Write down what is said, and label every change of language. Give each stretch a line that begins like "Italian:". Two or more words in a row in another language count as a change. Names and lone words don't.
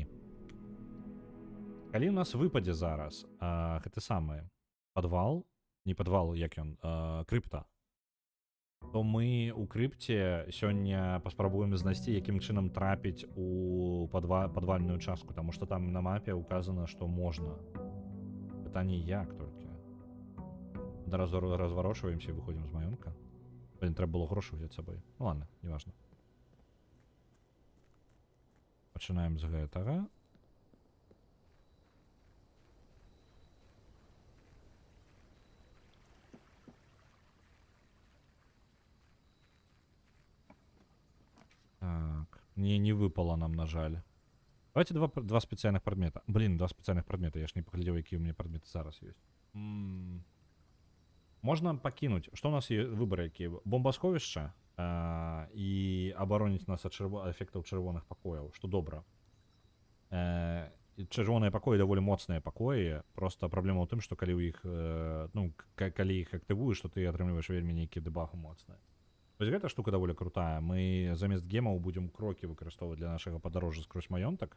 Belarusian: Калі ў нас выпадзе зараз гэты самы падвал, не падвал, як ён, крыпта, то мы у крыпце сёння паспрабуем знайсці, якім чынам трапіць у падвальную частку, таму што там на мапе указана, што можна. Пытанне як толькі. Адразу разварочваемся і выходзім з маёнтка. Блин, трэба было грошы ўзяць з сабой.
Russian: Ну ладно,
Belarusian: неважна. Пачынаем з гэтага. Так, не выпало нам, на жаль.
Russian: Давайте два специальных предмета. Блин, 2 специальных предмета. Я ж не поглядел, какие у меня предметы зараз есть. Можно покинуть. Что у нас есть? Выборы какие? Бомбосховище и оборонить нас от эффектов червоных покоев, что добро.
Belarusian: Червоныя пакоі даволі моцныя пакоі. Просто праблема ў тым, што калі ў іх, ну, калі іх актывуеш, то ты атрымліваеш вельмі нейкі дэбаг моцны. Вось гэта штука даволі крутая. Мы замест гемаў будзем крокі выкарыстоўваць для нашага падарожжа скрозь маёнтак.